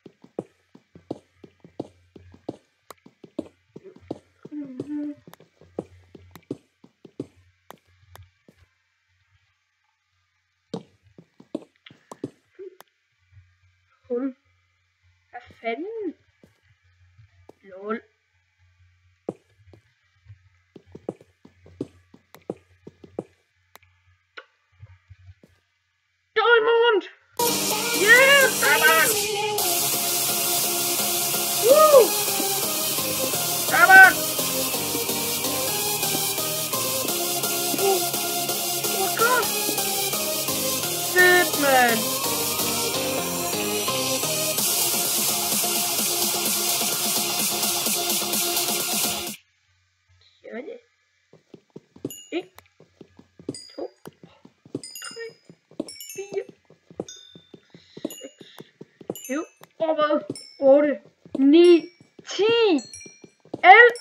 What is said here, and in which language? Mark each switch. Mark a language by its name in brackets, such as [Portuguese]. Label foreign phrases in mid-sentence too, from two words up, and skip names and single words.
[Danish] Hul. Hvad fanden? Lol. [English] Diamond! Yeah, diamond! Woo! Diamond! Oh my god! Shit, [Danish] man! Sådan. 1, 2, 3, 4, 6, 7, 8, 9, 10, 11.